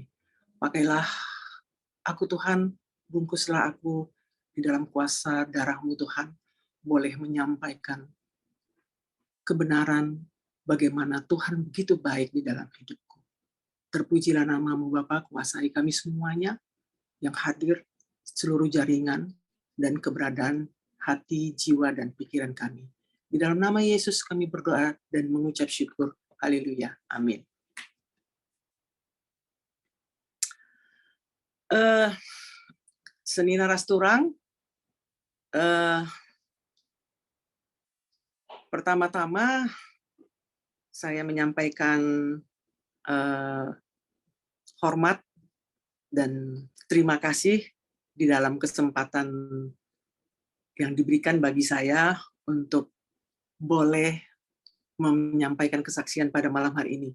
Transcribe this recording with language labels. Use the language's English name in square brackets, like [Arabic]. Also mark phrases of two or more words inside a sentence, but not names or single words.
[Indonesian] Pakailah aku Tuhan, bungkuslah aku di dalam kuasa darah-Mu Tuhan, boleh menyampaikan kebenaran bagaimana Tuhan begitu baik di dalam hidupku. Terpujilah nama-Mu Bapa, kuasai kami semuanya yang hadir, seluruh jaringan dan keberadaan hati, jiwa, dan pikiran kami. Di dalam nama Yesus kami berdoa dan mengucap syukur. Haleluya. Amin. Senina Rasturang, pertama-tama saya menyampaikan hormat dan terima kasih di dalam kesempatan yang diberikan bagi saya untuk boleh menyampaikan kesaksian pada malam hari ini.